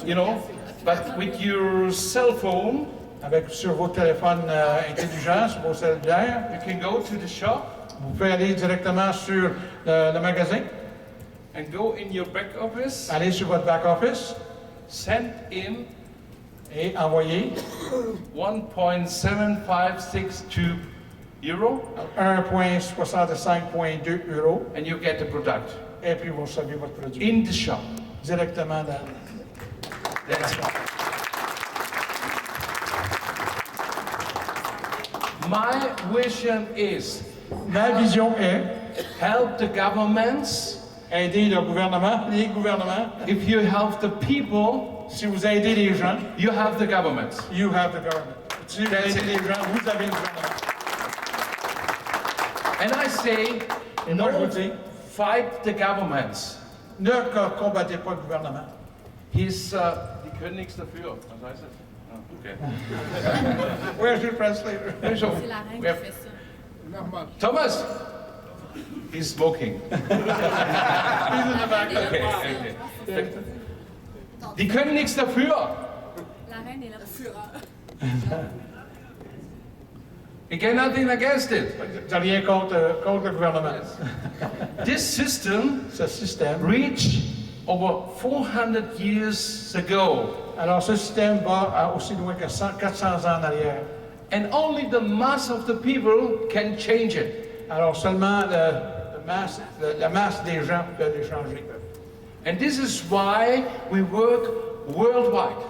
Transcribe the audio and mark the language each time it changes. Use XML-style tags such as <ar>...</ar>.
<en>You know, but with your cell phone,</en> <fr>sur vos téléphones intelligents, sur vos cellulaires,</fr> <en>you can go to the shop.</en> <fr>Vous pouvez aller directement sur le magasin.</fr> <en>And go in your back office.</en> <fr>Allez sur votre back office.</fr> <en>Send in.</en> <fr>Et envoyer</fr> <en>1.7562 euro.</en> <fr>1,65.2 euros.</fr> <en>And you get the product.</en> <fr>Et puis vous recevez votre produit.</fr> <en>In the shop.</en> <fr>Directement dans</fr> <en>That's it. My vision is</en> <fr>Ma vision est</fr> <en>help the governments.</en> <fr>aider le gouvernement, les gouvernements.</fr> <en>If you help the people,</en> <fr>si vous aidez les gens,</fr> <en>you have the government. You have the government.</en> <fr>Si vous aidez les gens, vous avez le gouvernement.</fr> <en>And I say, no, fight the governments.</en> <fr>Ne combattez pas le gouvernement.</fr> <en>He's</en> <de>die können nichts dafür. Was heißt das? Oh, okay.</de> <en>Where's your translator?</en> <fr>C'est la reine qui fait ça.</fr> <en>Thomas, he's smoking. He's in the back. Okay.</en> <de>Die können nichts dafür.</de> <fr>La reine est là pour</fr> <en>Again, nothing against it.</en> <fr>J'ai rien contre le gouvernement.</fr> <en>This system</en> <fr>ce système</fr> <en>reached over 400 years ago.</en> <fr>Alors ce système va aussi loin que 400 ans en arrière.</fr> <en>And only the mass of the people can change it.</en> <fr>Alors seulement la masse des gens peut les changer.</fr> <en>And this is why we work worldwide.</en>